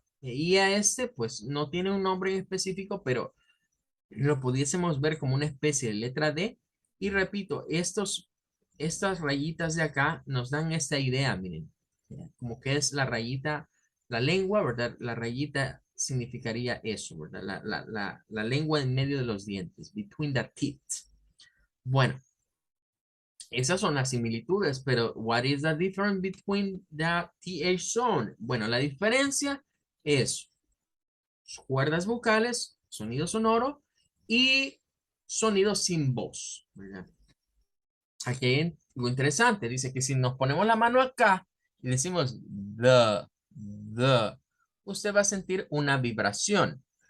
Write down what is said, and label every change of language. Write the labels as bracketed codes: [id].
[es] Y a este pues no tiene un nombre en específico, pero lo pudiésemos ver como una especie de letra D. Y repito, estas rayitas de acá nos dan esta idea, miren, como que es la rayita, la lengua, ¿verdad? La rayita significaría eso, ¿verdad? La lengua en medio de los dientes, [en] between the teeth. [es] Bueno, esas son las similitudes, pero [en] what is the difference between the TH sound? [es] Bueno, la diferencia es cuerdas vocales, sonido sonoro y sonido sin voz, ¿verdad? Aquí hay algo interesante, dice que si nos ponemos la mano acá y decimos the, usted va a sentir una vibración.